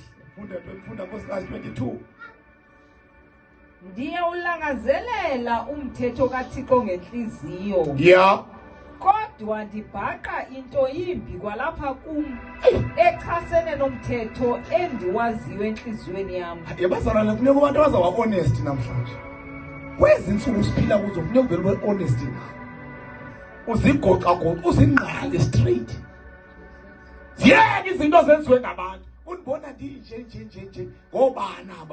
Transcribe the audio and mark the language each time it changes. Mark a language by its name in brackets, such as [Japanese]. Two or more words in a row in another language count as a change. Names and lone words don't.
[Xhosa] Funda Nkosikazi 22. Ndiyawulangazelela umthetho kaThixo ngenhliziyo. Yeah. Kodwa ndibhaqa into yimbi kwalapha kum echasene nomthetho endiwaziyo enhliziyweni yami. Yabazalwane kufuneka abantu abazawa honest namhlanje. Kwezi insuku siphila kuzo kufuneka uvele ube honest na. Uzigoqa uzingqale straight. Ziyeke izinto zenziwe ngabantu. Unibona nje ngobani aba.